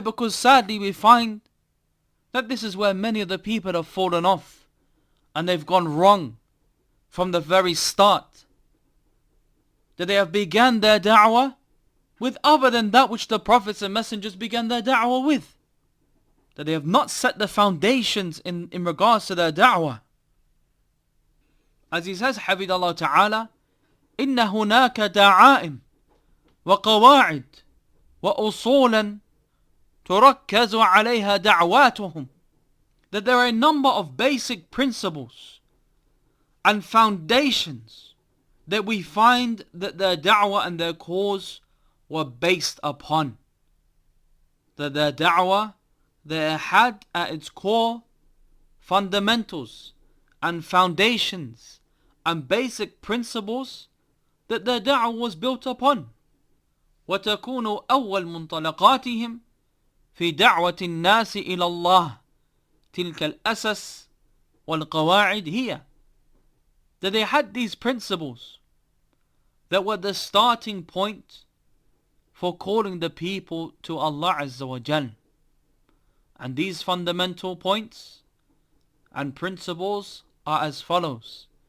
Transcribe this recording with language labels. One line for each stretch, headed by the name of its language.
English: Because sadly we find that this is where many of the people have fallen off and they've gone wrong from the very start. That they have began their da'wah with other than that which the prophets and messengers began their da'wah with. That they have not set the foundations in regards to their da'wah. As he says,
Arabic: Hafidahullah Ta'ala, إن هناك دعائم وقواعد وأصولا تركز عليها دعواتهم.
English: That there are a number of basic principles and foundations that we find that their da'wah and their cause were based upon. That their da'wah, they had at its core fundamentals and foundations and basic principles that their da'wah was built upon.
Arabic: وتكون أول منطلقاتهم في دعوة الناس إلى الله تلك الأسس والقواعد هي.
English: That they had these principles that were the starting point for calling the people to Allah Azza wa Jal. And these fundamental points and principles are as follows.